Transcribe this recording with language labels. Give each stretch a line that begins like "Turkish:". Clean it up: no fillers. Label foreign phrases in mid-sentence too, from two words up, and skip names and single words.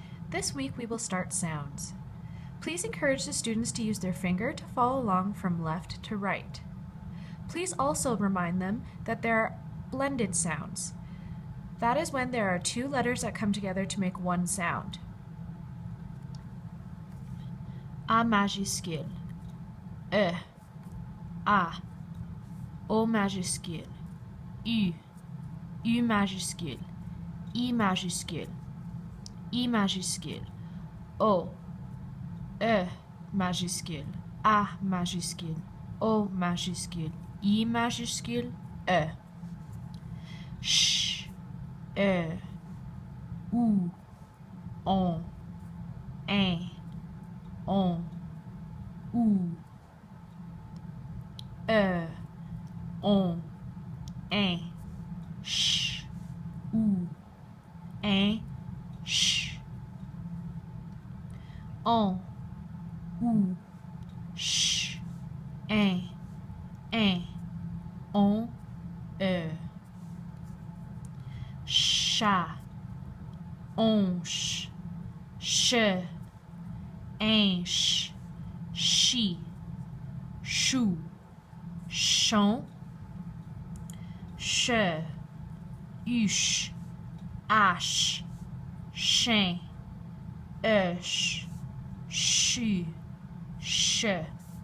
English: This week we will start sounds. Please encourage the students to use their finger to follow along from left to right. Please also remind them that there are blended sounds. That is when there are two letters that come together to make one sound.
French: A majuscule, E, A, O majuscule, U, U majuscule, I majuscule, I majuscule, O, E majuscule, A majuscule, O majuscule, I majuscule, E. Ch, E, ou, on, on, ou, on, ch, ou, ch, on, ou, ch, on, chat, onche, che, inche, chi, chou, chon, che, huche, hache, chien, chu, che.